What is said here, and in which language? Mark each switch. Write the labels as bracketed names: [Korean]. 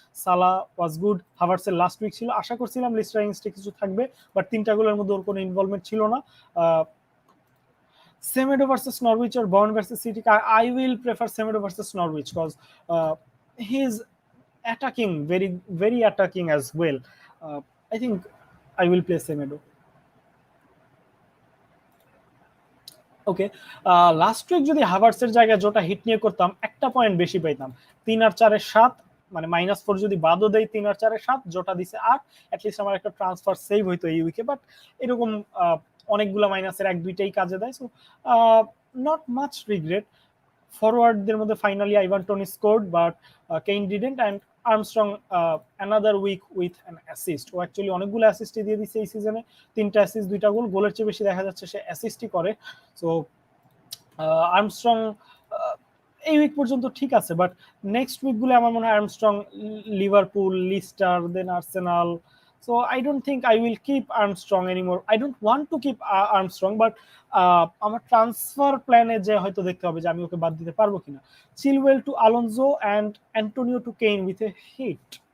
[Bangla] সালা was good, হাভার্টসের last week ছিল, আশা করছিলাম লিস্টার ইংস্টে কিছু থাকবে, বাট 3টা গোলের মধ্যে ওর কোনো ইনভলভমেন্ট ছিল না। [English] Semedo versus Norwich আর Byrne versus City, I will prefer Semedo versus Norwich, cause he is attacking very attacking as well. I think I will play Semedo. [Bangla] Okay, last week যদি হাভার্টসের জায়গায় জোটা hit নিয়ে করতাম, একটা point বেশি পাইতাম, 3 আর 4 7, মানে -4 যদি বাদও দেয়, 3 আর 4 7, জোটা দিছে 8, অ্যাটলিস্ট আমার একটা ট্রান্সফার সেভ হইতো এই উইকে, বাট এরকম অনেকগুলা মাইনাসের 1-2টাই কাজে দেয়। [English] So not much regret. [Bangla] ফরওয়ার্ডদের মধ্যে [English] Finally Ivan Toney scored, but Kane didn't, and Armstrong another week with an assist. [Bangla] O actually অনেকগুলো অ্যাসিস্টই দিয়ে দিচ্ছে এই সিজনে, 3টা অ্যাসিস্ট 2টা গোল, গোলের চেয়ে বেশি দেখা যাচ্ছে সে অ্যাসিস্টই করে। সো আর্মস্ট্রং এই উইক পর্যন্ত ঠিক আছে, বাট নেক্সট উইকগুলো আমার মনে হয় Armstrong, Liverpool, Lister, then Arsenal. [English] So I don't think I will keep Armstrong anymore. I don't want to keep Armstrong, but [Bangla] আমার ট্রান্সফার প্ল্যানে যে হয়তো দেখতে হবে যে আমি ওকে বাদ দিতে পারবো কিনা। [English] Chilwell to Alonso and Antonio to Kane with a hit.